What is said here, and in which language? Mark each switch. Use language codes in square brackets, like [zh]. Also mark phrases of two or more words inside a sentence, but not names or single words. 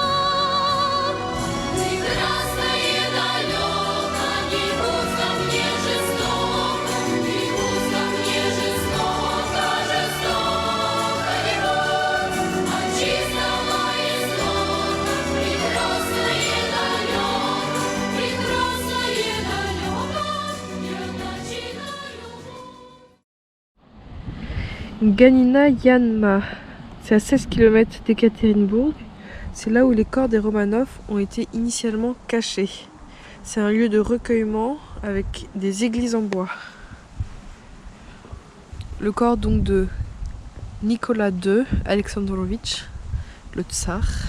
[ru] Прекрасно и далеко, не будь ко мне жестоко, не будь ко мне жестоко, жестоко не будь. От чистого истока, прекрасно и далеко, прекрасно и далеко, не начинаю. [fr] Ganina Yanma, c'est à 16 km d'Ekaterinbourg. C'est là où les corps des Romanov ont été initialement cachés. C'est un lieu de recueillement avec des églises en bois. Le corps donc de Nicolas II Alexandrovitch, le tsar,